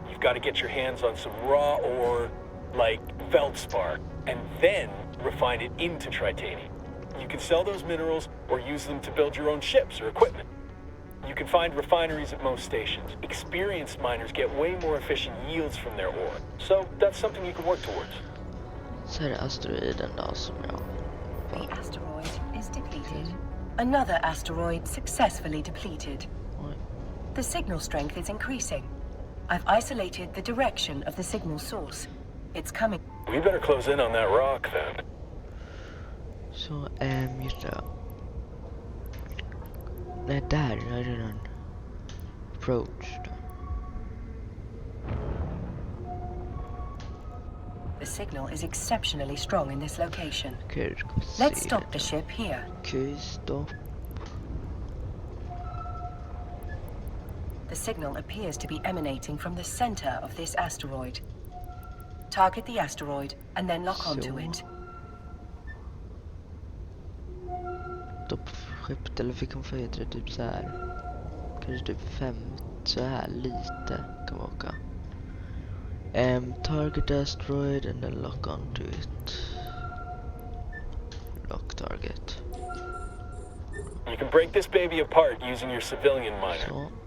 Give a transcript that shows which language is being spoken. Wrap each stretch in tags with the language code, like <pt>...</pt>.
<en>You've got to get your hands on some raw ore, like feldspar, and then refine it into titanium. You can sell those minerals or use them to build your own ships or equipment. You can find refineries at most stations. Experienced miners get way more efficient yields from their ore. So that's something you can work towards.</en> <sv>Så är det asteroiden då som jag...</sv> <en>The asteroid is depleted. Another asteroid successfully depleted.</en> <sv>Oj.</sv> <en>The signal strength is increasing. I've isolated the direction of the signal source. It's coming. We better close in on that rock then.</en> <sv>Så, just det. Nej, där är redan approached.</sv> <en>The signal is exceptionally strong in this location.</en> <sv>Okej, ska vi se.</sv> <en>Let's stop the ship here.</en> <sv>Okej, stopp.</sv> <en>The signal appears to be emanating from the center of this asteroid. Target the asteroid and then lock onto it.</en> <sv>Stopp skeppet, eller fick hon få heter det typ så här. Kanske typ 5 så här lite kan åka.</sv> <en>Target asteroid and then lock onto it. Lock target. You can break this baby apart using your civilian miner.</en> <sv>Så.</sv>